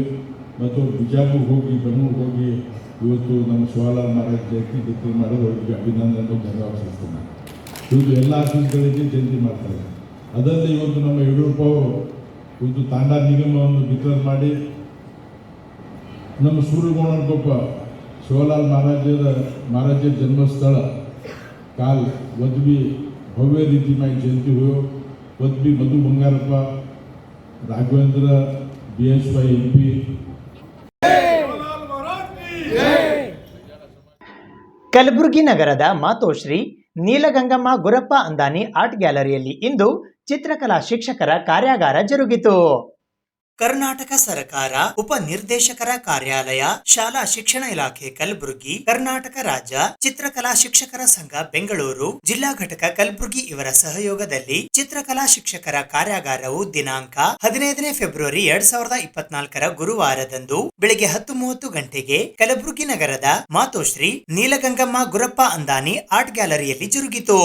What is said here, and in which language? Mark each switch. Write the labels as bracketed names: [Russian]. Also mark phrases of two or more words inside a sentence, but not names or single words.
[Kannada] ಮತ್ತು ಬಿಜಾಪುರ್ಗೆ ಹೋಗಿ, ಬೆಂಗಳೂರಿಗೆ ಹೋಗಿ ಇವತ್ತು ನಮ್ಮ ಶಿವಾಲಾಲ್ ಮಹಾರಾಜ್ ಜಯಂತಿ ಡಿಕ್ಲೇರ್ ಮಾಡೋದು ಅವರಿಗೆ ಅಭಿನಂದನೆ ಧನ್ಯವಾದ ಸಲ್ಲಿಸ್ತೀನಿ. ಇವತ್ತು ಎಲ್ಲ ಆಫೀಸ್ಗಳಿಗೆ ಜಯಂತಿ ಮಾಡ್ತಾರೆ. ಅದಲ್ಲದೆ ಇವತ್ತು ನಮ್ಮ ಯಡಿಯೂರಪ್ಪ ಅವರು ಇವತ್ತು ತಾಂಡಾ ನಿಗಮವನ್ನು ಡಿಕ್ಲೇರ್ ಮಾಡಿ ನಮ್ಮ ಸೂರ್ಯಗೌಡನಕೊಪ್ಪ ಶಿವಲಾಲ್ [Lambadi] महाराज जन्मस्थळ काल वदवी भव्य रीतीमाय जयंती हुयो. वदवी मधु बंगारप्पा, राघवेंद्र BSY MP. [Kannada] ಕಲಬುರಗಿ ನಗರದ ಮಾತೋಶ್ರೀ ನೀಲಗಂಗಮ್ಮ ಗುರಪ್ಪ ಅಂದಾನಿ ಆರ್ಟ್ ಗ್ಯಾಲರಿಯಲ್ಲಿ ಇಂದು ಚಿತ್ರಕಲಾ ಶಿಕ್ಷಕರ ಕಾರ್ಯಾಗಾರ ಜರುಗಿತು. ಕರ್ನಾಟಕ ಸರ್ಕಾರ ಉಪ ನಿರ್ದೇಶಕರ ಕಾರ್ಯಾಲಯ, ಶಾಲಾ ಶಿಕ್ಷಣ ಇಲಾಖೆ ಕಲಬುರಗಿ, ಕರ್ನಾಟಕ ರಾಜ್ಯ ಚಿತ್ರಕಲಾ ಶಿಕ್ಷಕರ ಸಂಘ ಬೆಂಗಳೂರು, ಜಿಲ್ಲಾ ಘಟಕ ಕಲಬುರಗಿ ಇವರ ಸಹಯೋಗದಲ್ಲಿ ಚಿತ್ರಕಲಾ ಶಿಕ್ಷಕರ ಕಾರ್ಯಾಗಾರವು ದಿನಾಂಕ 15ನೇ ಫೆಬ್ರವರಿ 2024 ಗುರುವಾರದಂದು ಬೆಳಗ್ಗೆ 10:30 ಗಂಟೆಗೆ ಕಲಬುರಗಿ ನಗರದ ಮಾತೋಶ್ರೀ ನೀಲಗಂಗಮ್ಮ ಗುರಪ್ಪ ಅಂದಾನಿ ಆರ್ಟ್ ಗ್ಯಾಲರಿಯಲ್ಲಿ ಜರುಗಿತು.